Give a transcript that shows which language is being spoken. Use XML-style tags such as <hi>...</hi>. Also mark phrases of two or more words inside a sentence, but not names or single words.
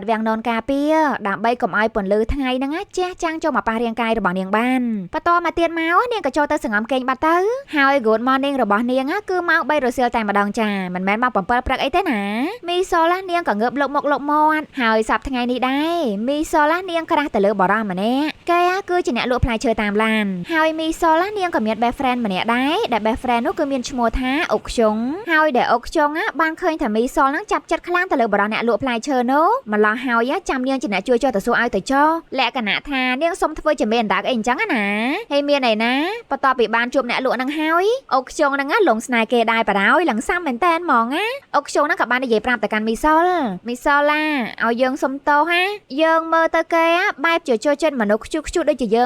<km>វាំងននការពារដើម្បីកុំឲ្យពន្លឺថ្ងៃហ្នឹងជះចាំងចូលមកប៉ះរាងកាយរបស់នាងបានបន្តមកទៀតមកនាងក៏ចូលទៅសង្ងំគេងបាត់ទៅហើយ</km> <en>Good Morning</en> <km>របស់នាងគឺម៉ោង3រសៀលតែម្ដងចាមិនមែន ម៉ោង7ព្រឹកអីទេណាមីសូឡានាងក៏ងើបលុកមុខលុកមាត់ហើយសប្តាហ៍ថ្ងៃនេះដែរមីសូឡានាងក្រាស់ទៅលើបរិសម្នាក់គេគឺជាអ្នកលក់ផ្លែឈើតាមឡានហើយ មីសូឡានាងក៏មាន</km> <en>best friend</en> <km>ម្នាក់ដែរដែល</km> <en>best friend</en> <km>នោះគឺមានឈ្មោះថាអុកខ្ជុងហើយដែលអុកខ្ជុងបានឃើញថាមីសុលនឹងចាប់ចិត្តខ្លាំងទៅលើបរិអ្នកលក់ផ្លែឈើនោះម្ល៉េះហើយចាំនាងជាអ្នកជួយចុះទៅសួរឲ្យទៅចុះលក្ខណៈថានាងសុំធ្វើជាមេអណ្ដាកអីអញ្ចឹងណាហើយមានអីណាបន្ទាប់ពីបានជួបអ្នកលក់នឹងហើយអុកខ្ជុងនឹងលងស្នេហ៍គេដែរបារហើយឡើងសាំមែនតែនហ្មងណាអុកខ្ជុងនឹងក៏បាននិយាយប្រាប់ទៅកាន់មីសុលឡាឲ្យយើងសុំតោហាយើងមើលទៅគេបែបជាចូលចិត្តមនុស្សខ្ជុះខ្ជុះដូចជាយើង</km>